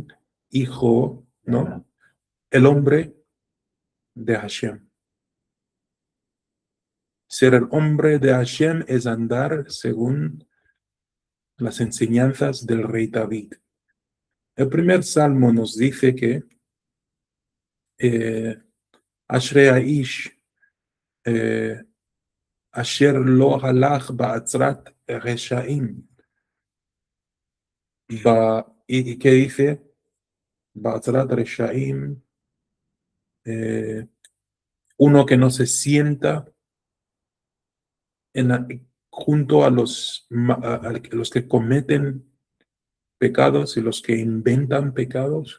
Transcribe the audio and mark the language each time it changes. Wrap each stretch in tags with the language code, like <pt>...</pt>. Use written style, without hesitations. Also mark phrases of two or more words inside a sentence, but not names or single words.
<es>Hijo, ¿no? El hombre de Hashem. Ser el hombre de Hashem es andar según las enseñanzas del rey David. El primer salmo nos dice que</es> <he>אשרי האיש אשר לא הלך בעצת רשעים.</he> <es>¿Y qué dice?</es> <he>בעצת רשעים.</he> <es>Uno que no se sienta junto a los que cometen pecados y los que inventan pecados.</es>